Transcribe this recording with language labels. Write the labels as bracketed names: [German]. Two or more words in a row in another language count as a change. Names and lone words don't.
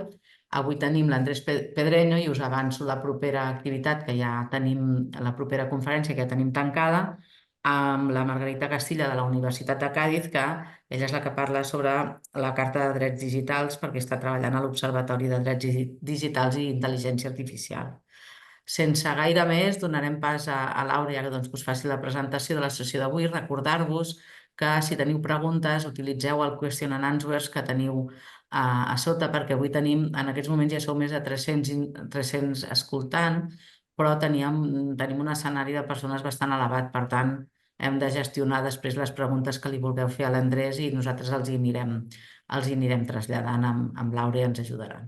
[Catalan] Avui tenim l'Andrés Pedreño i us avanço la propera activitat que ja tenim, la propera conferència que ja tenim tancada, amb la Margarita Castilla de la Universitat de Càdiz, que ella és la que parla sobre la Carta de Drets Digitals perquè està treballant a l'Observatori de Drets Digitals i Intel·ligència Artificial. Sense gaire més, donarem pas a l'Àurea que us faci la presentació de la sessió d'avui. Recordar-vos que si teniu preguntes utilitzeu el [English] question and answers [Catalan] que teniu a sota, perquè avui tenim, en aquests moments ja sou més de 300 escoltant, però tenim un escenari de persones bastant elevat, per tant hem de gestionar després les preguntes que li vulgueu fer a l'Andrés i nosaltres els hi anirem traslladant amb l'Àurea i ens ajudaran.